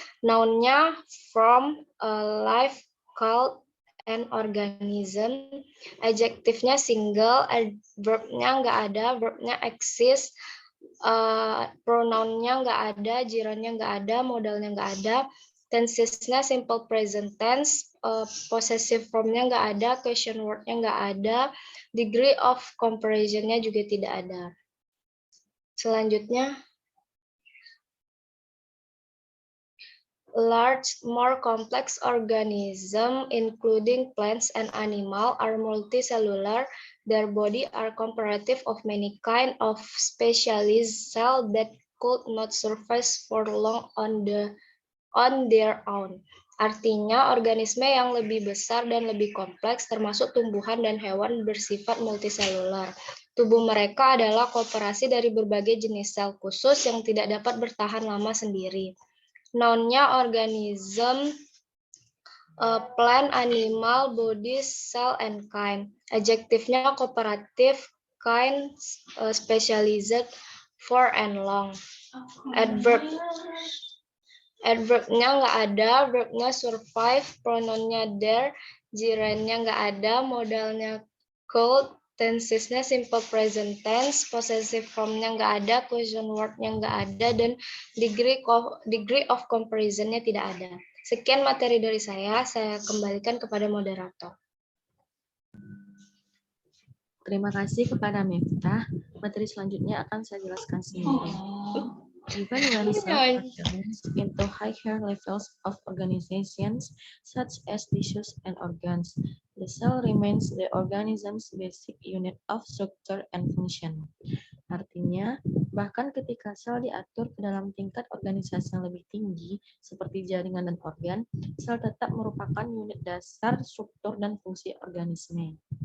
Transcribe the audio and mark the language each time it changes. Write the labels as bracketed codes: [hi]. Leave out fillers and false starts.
[id] Noun-nya from, life, called, and organism. Adjektifnya single, adverb-nya nggak ada, verb-nya exist, pronoun-nya nggak ada, gerund-nya nggak ada, modalnya nggak ada. Tensesnya simple present tense, possessive form-nya nggak ada, question word-nya nggak ada, degree of comparison-nya juga tidak ada. Selanjutnya, [en] large, more complex organism, including plants and animals, are multicellular. Their body are comparative of many kind of specialized cells that could not survive for long on their own. [id] Artinya, organisme yang lebih besar dan lebih kompleks, termasuk tumbuhan dan hewan bersifat multiselular. Tubuh mereka adalah kooperasi dari berbagai jenis sel khusus yang tidak dapat bertahan lama sendiri. Noun-nya organism, plant, animal, body, cell, and kind. Adjektifnya kooperatif, kind, specialized, for, and long. Adverb-nya nggak ada, verb-nya survive, pronoun-nya there, gerund-nya nggak ada, modalnya could, tenses-nya simple present tense, possessive form-nya nggak ada, question word-nya nggak ada, dan degree of comparison-nya tidak ada. Sekian materi dari saya kembalikan kepada moderator. Terima kasih kepada Miftah. Materi selanjutnya akan saya jelaskan sendiri. [en] Even when cells are arranged into higher levels of organizations, such as tissues and organs, The cell remains the organism's basic unit of structure and function. [id] Artinya, bahkan ketika sel diatur ke dalam tingkat organisasi yang lebih tinggi, seperti jaringan dan organ, sel tetap merupakan unit dasar struktur dan fungsi organisme.